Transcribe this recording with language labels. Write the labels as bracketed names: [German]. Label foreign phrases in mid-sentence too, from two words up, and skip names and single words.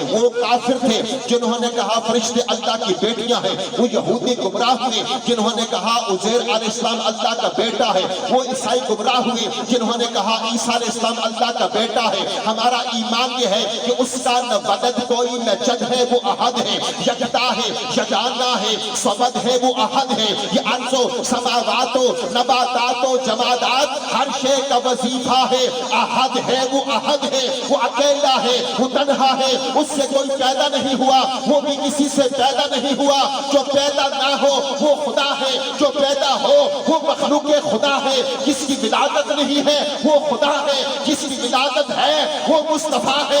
[Urdu] وہ کافر تھے جنہوں نے کہا فرشتے اللہ کی بیٹیاں ہیں، وہ یہودی گمراہ ہوئے جنہوں نے کہا عزیر [Arabic] علیہ السلام [Urdu] اللہ کا بیٹا ہے، وہ عیسائی گمراہ ہوئے جنہوں نے کہا عیسیٰ [Arabic] علیہ السلام [Urdu] اللہ کا بیٹا ہے۔ ہمارا ایمان یہ ہے کہ اس کا نہ ولد کوئی نہ جد ہے، وہ احد ہے، یکتا ہے، یگانہ ہے، صمد ہے، وہ احد ہے۔ یہ ارض و سماوات و نباتات و جمادات ہر شے کا وظیفہ ہے، احد ہے، وہ احد ہے، وہ اکیلا ہے، وہ تنہا ہے، اس سے کوئی پیدا نہیں ہوا، وہ بھی کسی سے پیدا نہیں ہوا۔ جو پیدا نہ ہو وہ خدا ہے، جو پیدا ہو وہ مخلوق خدا ہے۔ جس کی ولادت نہیں ہے وہ خدا ہے، جس کی ولادت ہے وہ مصطفیٰ ہے۔